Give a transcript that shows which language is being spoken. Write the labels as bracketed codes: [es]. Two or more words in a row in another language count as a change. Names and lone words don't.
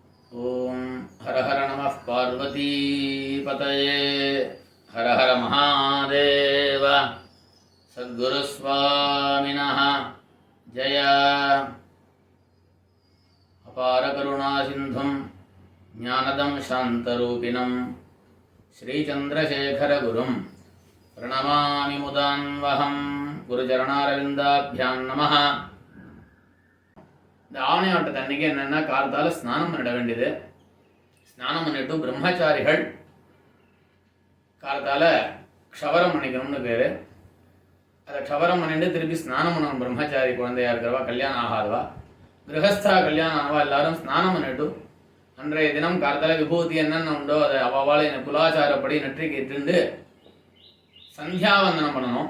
[sa] ओम हर हर नमः पार्वतीपतये हर हर महादेव सद्गुरुस्वामिनः जय। अपार करुणासिन्धुं ज्ञानदं शान्तरूपिणं श्रीचन्द्रशेखरगुरुं प्रणमामि मुदान्वहं। गुरुचरणारविन्दाभ्यां नमः। [ta] இந்த ஆவணி அன்னைக்கு என்னென்னா காலத்தால் ஸ்நானம் பண்ணிட வேண்டியது. ஸ்நானம் பண்ணிட்டு பிரம்மச்சாரிகள் காலத்தால் க்ஷவரம் பண்ணிக்கணும்னு பேர். அதை க்ஷவரம் பண்ணிட்டு திருப்பி ஸ்நானம் பண்ணணும். பிரம்மச்சாரி குழந்தையாக இருக்கிறவா, கல்யாணம் ஆகாதவா, கிரகஸ்தா கல்யாணம் ஆனவா எல்லாரும் ஸ்நானம் பண்ணிட்டு அன்றைய தினம் காலத்தால் விபூதி என்னென்ன உண்டோ அதை அவ்வாறு குலாச்சாரப்படி நெற்றிக்கு இட்டு சந்தியாவந்தனம் பண்ணணும்.